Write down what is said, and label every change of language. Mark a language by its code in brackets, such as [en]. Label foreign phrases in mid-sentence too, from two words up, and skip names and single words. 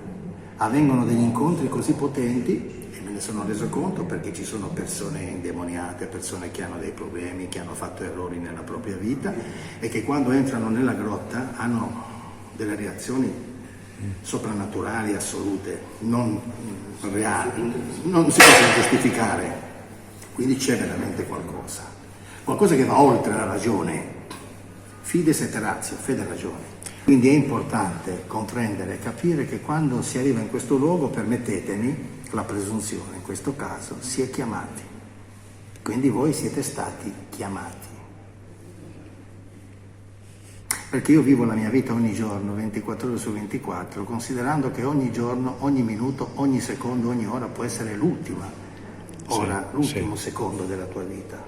[it] Avvengono degli incontri così potenti, e me ne sono reso conto perché ci sono persone indemoniate, persone che hanno dei problemi, che hanno fatto errori nella propria vita e che quando entrano nella grotta hanno delle reazioni soprannaturali, assolute, non reali, non si possono giustificare. Quindi c'è veramente qualcosa che va oltre la ragione. [la] Fides et ratio, [it] fede e ragione. Quindi è importante comprendere e capire che quando si arriva in questo luogo, permettetemi, la presunzione in questo caso, si è chiamati. Quindi voi siete stati chiamati. Perché io vivo la mia vita ogni giorno, 24 ore su 24, considerando che ogni giorno, ogni minuto, ogni secondo, ogni ora può essere l'ultima ora, l'ultimo secondo della tua vita.